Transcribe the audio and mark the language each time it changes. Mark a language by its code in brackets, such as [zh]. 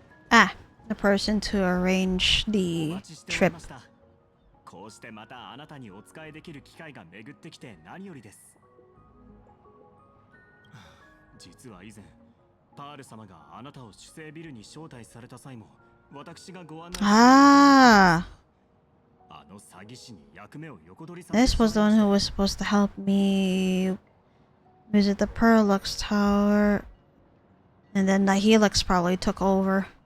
[en] Ah, the person to arrange the trip. [ja] こうしてまたあなたにお使いできる機会が巡ってきて何よりです。実は以前、パール様があなたを守聖ビルに招待された際も、私がご案内。 Ah, あの詐欺師に役目を横取りさ。 [en] This was the one who was supposed to help me visit the Perlux Tower, and then the Helix probably took over.